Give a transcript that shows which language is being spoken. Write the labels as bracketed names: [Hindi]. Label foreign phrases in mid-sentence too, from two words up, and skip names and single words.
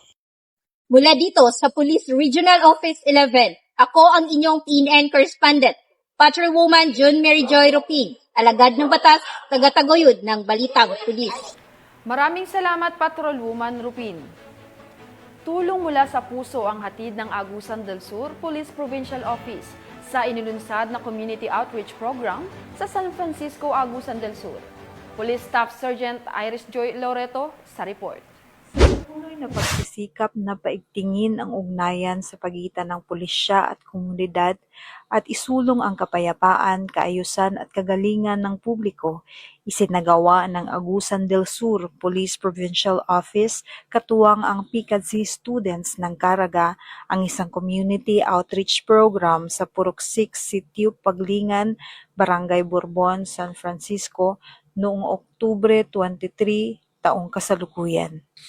[Filipino] Mula dito sa Police Regional Office 11, ako ang inyong PNN correspondent, Patrolwoman June Mary Joy Rupin, alagad ng batas, tagataguyod ng Balitang Pulis. Maraming salamat, Patrolwoman Rupin. Tulong mula sa puso ang hatid ng Agusan del Sur Police Provincial Office sa inilunsad na Community Outreach Program sa San Francisco, Agusan del Sur. Police Staff Sergeant Iris Joy Loreto sa report. Patuloy na pagsisikap na paigtingin ang ugnayan sa pagitan ng pulisya at komunidad at isulong ang kapayapaan, kaayusan at kagalingan ng publiko, isinagawa ng Agusan del Sur Police Provincial Office katuwang ang PCADSI students ng Caraga ang isang [English] community outreach program [Filipino] sa Puruksik, Sitio Paglingan, Barangay Bourbon, San Francisco noong Oktubre 23, taong kasalukuyan.